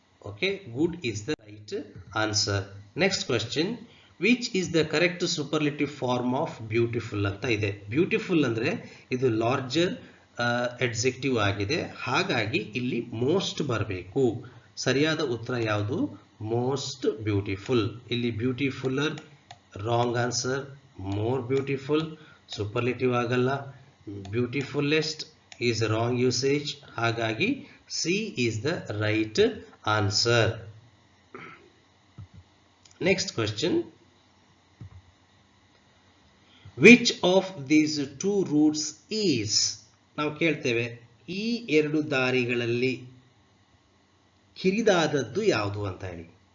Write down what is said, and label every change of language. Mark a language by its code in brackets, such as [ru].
[en] Okay, good is the right answer. Next question, which is the correct superlative form of beautiful [kn] ಅಂತ ಇದೆ. Beautiful ಅಂದ್ರೆ ಇದು [en] larger adjective [kn] ಆಗಿದೆ. ಹಾಗಾಗಿ ಇಲ್ಲಿ ಮೋಸ್ಟ್ ಬರಬೇಕು. ಸರಿಯಾದ ಉತ್ತರ ಯಾವುದು? [en] Most beautiful. [kn] ಇಲ್ಲಿ [en] Beautifuller wrong answer. More beautiful superlative [kn] ಆಗಲ್ಲ. [en] Beautifullest is wrong usage. [kn] ಹಾಗಾಗಿ [en] C is the right answer. Next question, which of these two routes is, [kn] ನಾವು ಕೇಳ್ತೇವೆ ಈ ಎರಡು ದಾರಿಗಳಲ್ಲಿ ಕಿರಿದಾದದ್ದು ಯಾವುದು ಅಂತ ಹೇಳಿ.